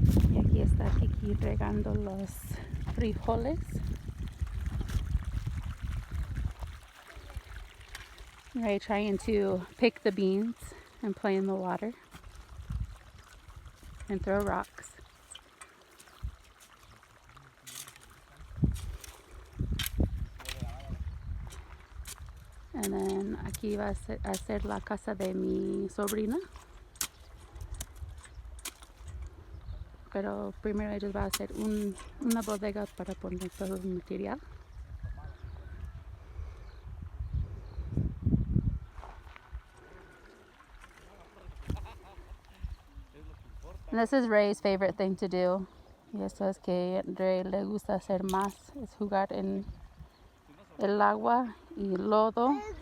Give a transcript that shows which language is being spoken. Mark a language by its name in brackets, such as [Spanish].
[Spanish] Y aquí está Kiki regando los frijoles. [English] Ray trying to pick the beans and play in the water and throw rocks. And then [Spanish] aquí va a ser la casa de mi sobrina. Pero primero ellos van a hacer una bodega para poner todo el material. [English] And this is Ray's favorite thing to do. [Spanish] Y esto es que Rey le gusta hacer más, es jugar en el agua y lodo.